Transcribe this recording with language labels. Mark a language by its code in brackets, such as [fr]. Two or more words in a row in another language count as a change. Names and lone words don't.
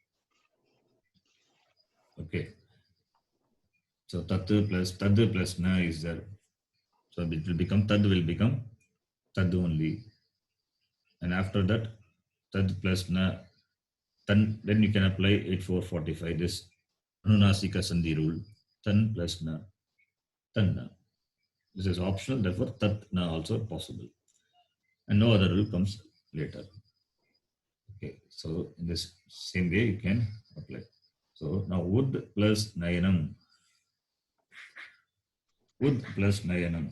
[en] Okay. So tatu plus na is there. So it will become tad will become tad only. And after that, tad plus na, then you can apply 8445, this [sa] Anunasika Sandhi [en] rule. Tan plus na, tanna. This is optional, therefore [sa] tat na [en] also possible. And no other rule comes later. Okay, so in this same way you can apply. So now wood plus nayanam. Wood plus nayanam.